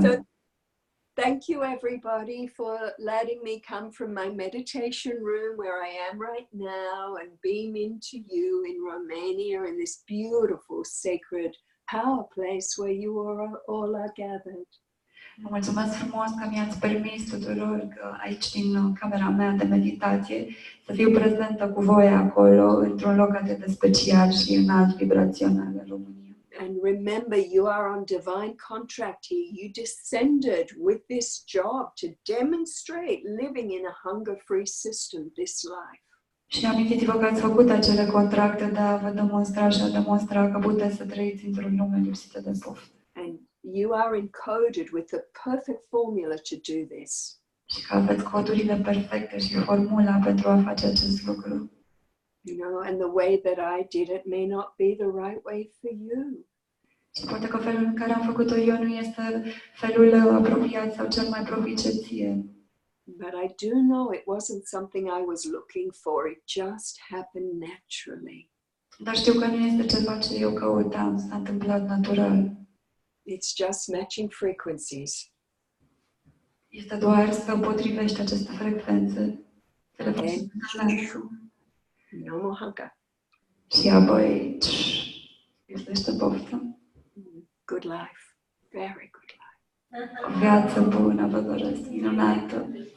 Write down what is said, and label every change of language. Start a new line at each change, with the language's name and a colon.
English: So, thank you everybody for letting me come from my meditation room where I am right now and beam into you in Romania in this beautiful sacred power place where you all are gathered.
Romanian: Vă mulțumesc frumos că mi-ați permis tuturor că aici din camera mea de meditație să fiu prezentă cu voi acolo într-un loc atât de special și înalt vibrațional în România.
English: And remember, you are on divine contract here. You descended with this job to demonstrate living in a hunger-free system this life.
Romanian: Și amintiți-vă că ați făcut acele contracte de a vă demonstra și a demonstra că puteți să trăiți într-o lume lipsită de poftă.
English: And you are encoded with the perfect formula to do this.
Romanian: Și că aveți codurile perfecte și formula pentru a face acest lucru.
English: You know, and the way that I did it may not be the right way for you.
Romanian: Și poate că felul în care am făcut-o eu nu este felul apropiat sau cel mai propice ție.
English: But I do know it wasn't something I was looking for. It just happened naturally.
Romanian: Dar știu că nu este ceva ce eu căutam, s-a întâmplat natural.
English: It's just matching frequencies.
Romanian: Este doar să potrivești aceste frecvențe.
English: Okay. No more hunger.
Romanian: Și apoi este poftă.
English: Good life. Very good life.
Romanian: O viață bună, vă doresc, minunată.